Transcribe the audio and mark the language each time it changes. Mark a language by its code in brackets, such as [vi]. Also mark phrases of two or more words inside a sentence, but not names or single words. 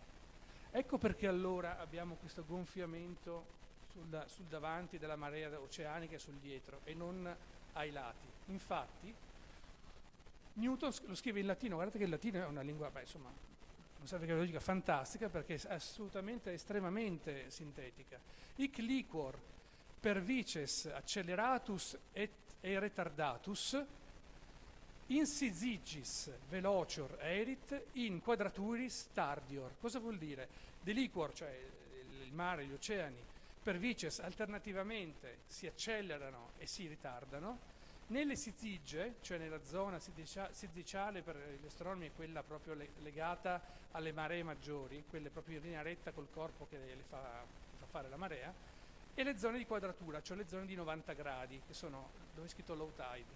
[it] Ecco perché allora abbiamo questo gonfiamento sul davanti della marea oceanica e sul dietro e non ai lati. Infatti Newton lo scrive in latino, guardate che il latino è una lingua, non serve che lo dica, fantastica perché è assolutamente, estremamente sintetica. [la] Hic liquor per vices acceleratus et retardatus insisigis velocior erit in quadraturis tardior. [it] Cosa vuol dire? De liquor, cioè il mare, gli oceani, [la] per vices [it] alternativamente si accelerano e si ritardano. Nelle sizige, cioè nella zona siziciale, per gli astronomi è quella proprio legata alle maree maggiori, quelle proprio in linea retta col corpo che le fa fare la marea, e le zone di quadratura, cioè le zone di 90 gradi, che sono dove è scritto [en] low tide.